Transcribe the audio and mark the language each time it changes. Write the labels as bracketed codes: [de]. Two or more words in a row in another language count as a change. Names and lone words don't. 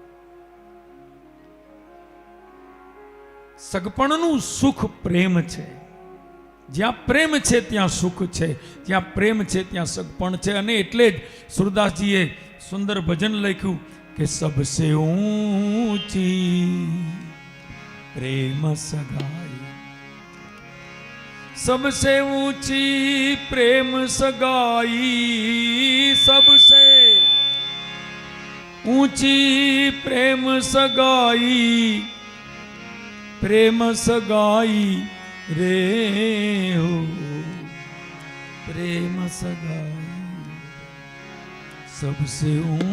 [gu] સગપણનું સુખ પ્રેમ છે. જ્યાં પ્રેમ છે ત્યાં સુખ છે, જ્યાં પ્રેમ છે ત્યાં સગપણ છે. અને એટલે જ સુરદાસજીએ સુંદર ભજન લખ્યું કે [hi] सबसे ऊंची प्रेम सगाई, सबसे ऊंची प्रेम सगाई, सबसे ऊंची प्रेम सगाई, प्रेम सगाई रे हो, प्रेम सगाई सबसे